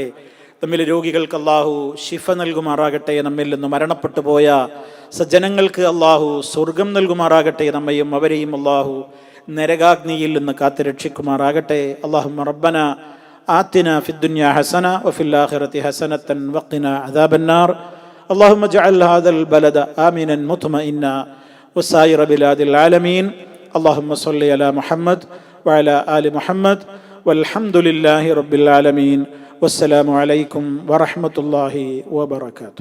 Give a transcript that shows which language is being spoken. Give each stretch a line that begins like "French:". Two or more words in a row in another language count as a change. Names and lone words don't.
Malayalam: നമ്മിലെ രോഗികൾക്ക് അള്ളാഹു ശിഫ നൽകുമാറാകട്ടെ. നമ്മിൽ നിന്ന് മരണപ്പെട്ടു പോയ സജ്ജനങ്ങൾക്ക് അള്ളാഹു സ്വർഗം നൽകുമാറാകട്ടെ. നമ്മയും അവരെയും അള്ളാഹു നരകാഗ്നിയിൽ നിന്ന് കാത്തുരക്ഷിക്കുമാറാകട്ടെ.
Arabic: اللهم ربنا آتنا في الدنيا حسنة وفي الآخرة حسنة وقنا عذاب النار. اللهم اجعل هذا البلد آمنا مطمئنا وسائر بلاد العالمين. اللهم صل على محمد وعلى آل محمد والحمد لله رب العالمين. والسلام عليكم ورحمة الله وبركاته.